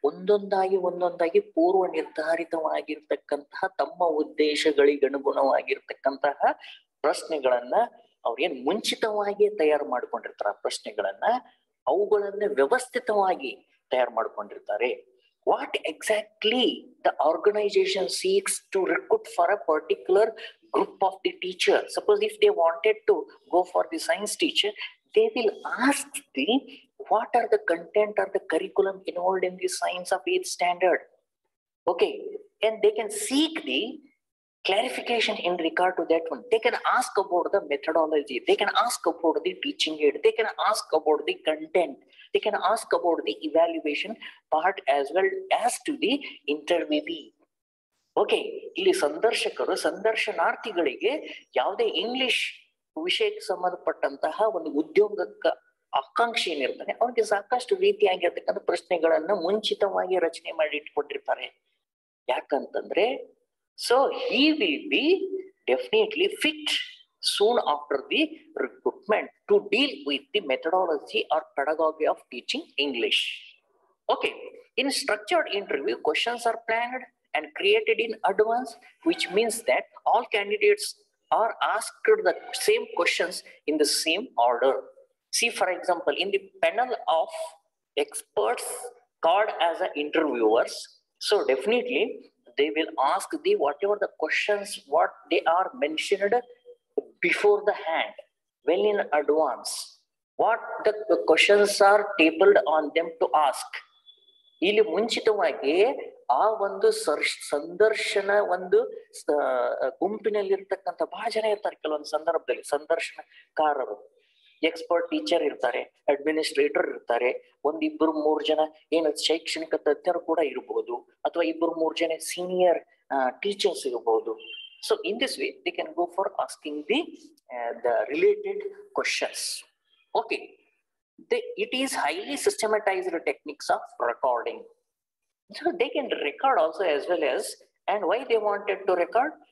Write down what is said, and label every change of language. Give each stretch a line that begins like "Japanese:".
Kannada: ಒಂದೊಂದಾಗಿ ಪೂರ್ವ ನಿರ್ಧಾರಿತವಾಗಿರ್ತಕ್ಕಂತಹ ತಮ್ಮ ಉದ್ದೇಶಗಳಿಗೆ ಅನುಗುಣವಾಗಿರ್ತಕ್ಕಂತಹ ಪ್ರಶ್ನೆಗಳನ್ನ ಅವ್ರೇನ್ ಮುಂಚಿತವಾಗಿ ತಯಾರು ಮಾಡ್ಕೊಂಡಿರ್ತಾರ, ಪ್ರಶ್ನೆಗಳನ್ನ ಅವುಗಳನ್ನ ವ್ಯವಸ್ಥಿತವಾಗಿ ತಯಾರು ಮಾಡ್ಕೊಂಡಿರ್ತಾರೆ.
English: What exactly the organization seeks to recruit for a particular group of the teacher. Suppose if they wanted to go for the science teacher, they will ask the what are the content or the curriculum involved in the science of 8th standard. Okay, and they can seek the clarification in regard to that one. They can ask about the methodology, they can ask about the teaching aid, they can ask about the content, they can ask about the evaluation part as well as to the interviewee.
Kannada: Okay, ಇಲ್ಲಿ ಸಂದರ್ಶನಾರ್ಥಿಗಳಿಗೆ ಯಾವುದೇ English ವಿಷಯಕ್ಕೆ ಸಂಬಂಧಪಟ್ಟಂತಹ ಒಂದು ಉದ್ಯೋಗಕ್ಕೆ ಆಕಾಂಕ್ಷೆ ಏನಿರ್ತಾನೆ ಅವ್ರಿಗೆ ಸಾಕಷ್ಟು ರೀತಿಯಾಗಿರ್ತಕ್ಕಂಥ ಪ್ರಶ್ನೆಗಳನ್ನ ಮುಂಚಿತವಾಗಿ ರಚನೆ ಮಾಡಿ ಇಟ್ಕೊಂಡಿರ್ತಾರೆ. ಯಾಕಂತಂದ್ರೆ
English: So he will be definitely fit soon after the recruitment to deal with the methodology or pedagogy of teaching English. Okay, in structured interview, questions are planned and created in advance, which means that all candidates are asked the same questions in the same order. See, for example, in the panel of experts called as a interviewers, so definitely they will ask the whatever the questions what they are mentioned before the hand, well in advance, what the questions are tabled on them to ask.
Kannada: ಇಲ್ಲಿ ಮುಂಚಿತವಾಗಿ ಆ ಒಂದು ಸಂದರ್ಶನ ಒಂದು ಗುಂಪಿನಲ್ಲಿರ್ತಕ್ಕಂಥ ಬಹಳ ಜನ ಇರ್ತಾರೆ. ಕೆಲವೊಂದು ಸಂದರ್ಭದಲ್ಲಿ ಸಂದರ್ಶನಕಾರರು, ಎಕ್ಸ್ಪರ್ಟ್ ಟೀಚರ್ ಇರ್ತಾರೆ, ಅಡ್ಮಿನಿಸ್ಟ್ರೇಟರ್ ಇರ್ತಾರೆ, ಒಂದಿಬ್ಬರು ಮೂರು ಜನ ಏನು ಶೈಕ್ಷಣಿಕ ತಜ್ಞರು ಕೂಡ ಇರಬಹುದು, ಅಥವಾ ಇಬ್ಬರು ಮೂರು ಜನ ಸೀನಿಯರ್ ಟೀಚರ್ಸ್ ಇರಬಹುದು.
English: So in this way they can go for asking the related questions. Okay, it is highly systematized techniques of recording. So they can record also as well as, and why they wanted to record?